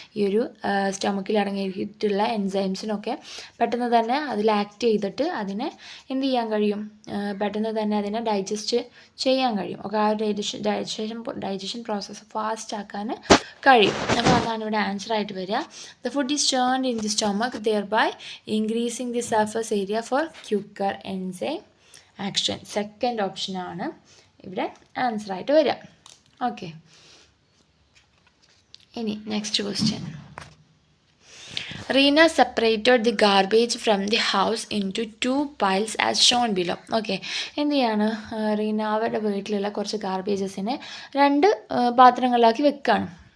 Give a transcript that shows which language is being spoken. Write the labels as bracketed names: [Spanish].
[Malayalam] ഈ ഒരു സ്റ്റൊമക്കിൽ അടങ്ങിയിട്ടുള്ള എൻസൈംസിനൊക്കെ പെട്ടെന്ന് തന്നെ അതിൽ ആക്ട് ചെയ്തിട്ട് അതിനെ എന്ത് ചെയ്യാൻ കഴിയും? പെട്ടെന്ന് തന്നെ അതിനെ ഡൈജസ്റ്റ് ചെയ്യാൻ കഴിയും. ഒക്കെ ആ ഒരു ഡൈജഷൻ പ്രോസസ്സ് ഫാസ്റ്റ് ആക്കാൻ കഴിയും. അപ്പോൾ അതാണ് ഇവിടെ ആൻസറായിട്ട് വരിക. [English] The food is turned in the stomach thereby increasing the surface area for quicker enzyme action. [Malayalam] Second ഓപ്ഷനാണ് ഇവിടെ ആൻസറായിട്ട് വരിക. ഓക്കെ, ഇനി next question. [English] Reena separated the garbage from the house into 2 piles as shown below. [Malayalam] Okay, എന്ത് ചെയ്യാണ് റീന അവരുടെ വീട്ടിലുള്ള കുറച്ച് ഗാർബേജസിനെ 2 പാത്രങ്ങളിലാക്കി വെക്കുകയാണ്.